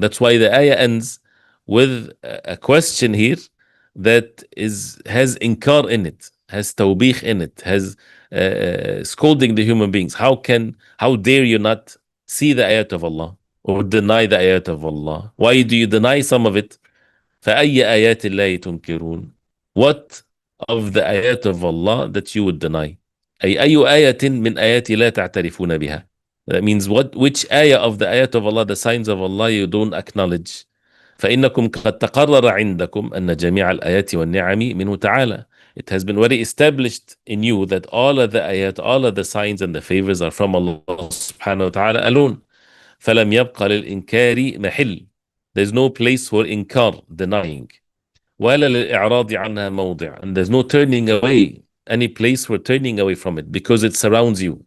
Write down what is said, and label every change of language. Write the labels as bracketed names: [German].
[English] That's why the ayah ends with a question here that has inkar in it, has tawbih in it, has scolding the human beings. How dare you not see the ayat of Allah or deny the ayat of Allah? Why do you deny some of it? [Arabic] فأي آيات الله تنكرون? [English] What of the ayat of Allah that you would deny? [Arabic] أي آية من آيات لا تعترفون بها? [English] That means which ayah of the ayat of Allah, the signs of Allah, you don't acknowledge. [Arabic] فإنكم قد تقرر عندكم أن جميع الآيات والنعم منه تعالى. [English] It has been very established in you that all of the ayat, all of the signs and the favors are from Allah subhanahu wa ta'ala alone. [Arabic] فلم يبقى للإنكار محل. [English] There's no place for inkar, denying. [Arabic] ولا للإعراض عنها موضع. [English] And there's no turning away, any place for turning away from it, because it surrounds you.